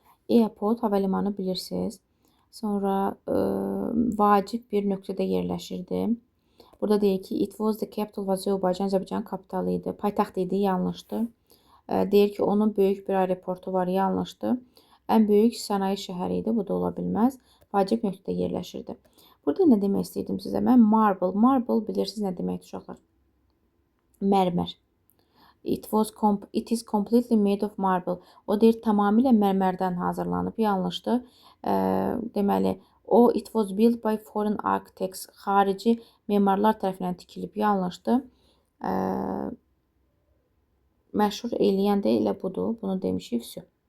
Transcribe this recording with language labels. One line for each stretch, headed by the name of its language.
Azerbaijani: Airport, havalimanı bilirsiniz. Sonra vacib bir nöqtədə yerləşirdi. Burada deyir ki,
English: it was the capital of Azərbaycan,
Azerbaijani: Azərbaycan kapitalı idi. Paytaxt idi, yanlışdır. Deyir ki, onun böyük bir aeroportu var, yanlışdır. Ən böyük sənaye şəhəri idi, bu da ola bilməz. Vacib nöqtədə yerləşirdi. Burada nə demək istəyirdim sizə? Mən marble bilirsiniz nə deməkdir uşaqlar? Mərmər.
English: It is completely made of marble.
Azerbaijani: O deyir, tamamilə mərmərdən hazırlanıb, yanlışdır. Deməli,
English: it was built by foreign architects.
Azerbaijani: Xarici memarlar tərəfindən tikilib, yanlışdır. Məşhur eləyən də elə budur. Bunu demişik, vəsə.